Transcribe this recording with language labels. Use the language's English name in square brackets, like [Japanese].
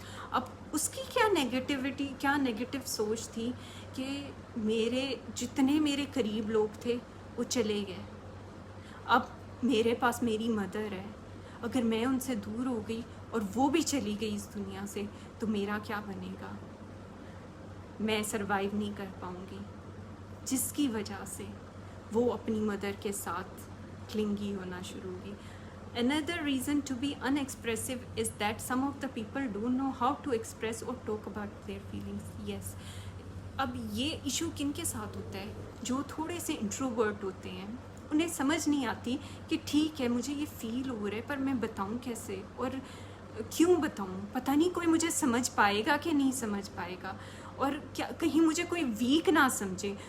[Urdu] اب اس کی کیا نیگیٹیوٹی، کیا نیگیٹو سوچ تھی کہ جتنے میرے قریب لوگ تھے وہ چلے گئے، اب میرے پاس میری مدر ہے، اگر میں ان سے دور ہو گئی اور وہ بھی چلی گئی اس دنیا سے تو میرا کیا بنے گا، میں سروائیو نہیں کر پاؤں گی. جس کی وجہ سے وہ اپنی مدر کے ساتھ کلنگی ہونا شروع ہوگی. [English] Another reason to be unexpressive is that some of the people don't know how to express or talk about their feelings. Yes. [Urdu] اب یہ ایشو کن کے ساتھ ہوتا ہے؟ جو تھوڑے سے انٹروورٹ ہوتے ہیں، انہیں سمجھ نہیں آتی کہ ٹھیک ہے مجھے یہ فیل ہو رہا ہے پر میں بتاؤں کیسے اور کیوں بتاؤں، پتہ نہیں کوئی مجھے سمجھ پائے گا کہ نہیں سمجھ پائے گا، اور کیا کہیں مجھے کوئی ویک نہ سمجھے.